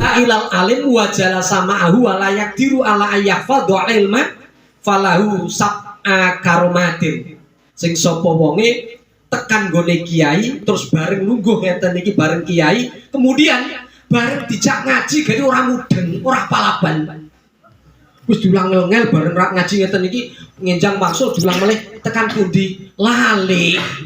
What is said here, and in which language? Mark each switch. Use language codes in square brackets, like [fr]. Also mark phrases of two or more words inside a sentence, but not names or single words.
[ar] إلى العالم وجلس معه ولا يقدر على أن يحفظ علما فله سبع كرامات. [jv] Sing sapa wonge tekan gone kiai terus bareng lungguh ngeten iki bareng kiai, kemudian bareng dijak ngaji gane ora mudeng, ora palaban. Wis diulang ngel bareng rak ngaji ngeten iki ngenjang wangsul diulang melih tekan pundi lali.